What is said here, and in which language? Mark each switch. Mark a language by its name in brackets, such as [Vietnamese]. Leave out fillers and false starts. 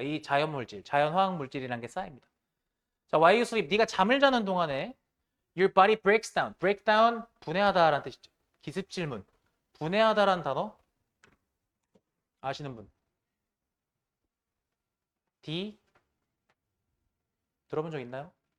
[Korean] 이 자연 물질, 자연 화학 물질이라는 게 쌓입니다. 자, [English] while you sleep, [Korean] 네가 잠을 자는 동안에 [English] your body breaks down. [Korean] break down, 분해하다라는 뜻이죠. 기습 질문. 분해하다라는 단어 아시는 분? D 들어본 적 있나요?